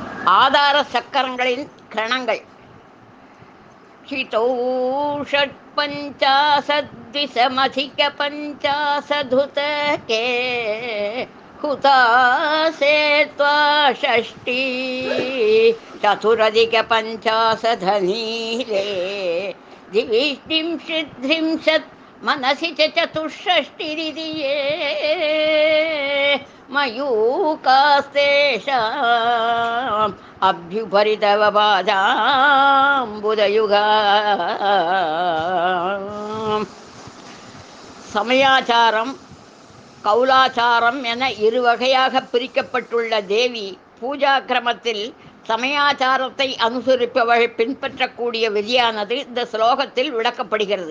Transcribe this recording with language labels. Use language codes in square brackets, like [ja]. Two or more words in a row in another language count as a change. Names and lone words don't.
[ta] ஆதார சக்கரங்களின் கிரணங்கள். [sa] षितौ षट्पञ्चाशद्विषमधिकपञ्चाशदुतके हुतासे त्वा षष्ठी चतुरधिकपञ्चाशदनीले द्विष्टिंशत् मनसि च चतुष्षष्टिरिति ये मयूकास्तेषाम् अभ्युपरितवपादाम्बुदयुगा. [ta] சமயாச்சாரம் கௌலாச்சாரம் என இரு வகையாக பிரிக்கப்பட்டுள்ள தேவி பூஜா கிரமத்தில் சமயாச்சாரத்தை அனுசரிப்பவள் பின்பற்றக்கூடிய விதியானது இந்த ஸ்லோகத்தில் விளக்கப்படுகிறது.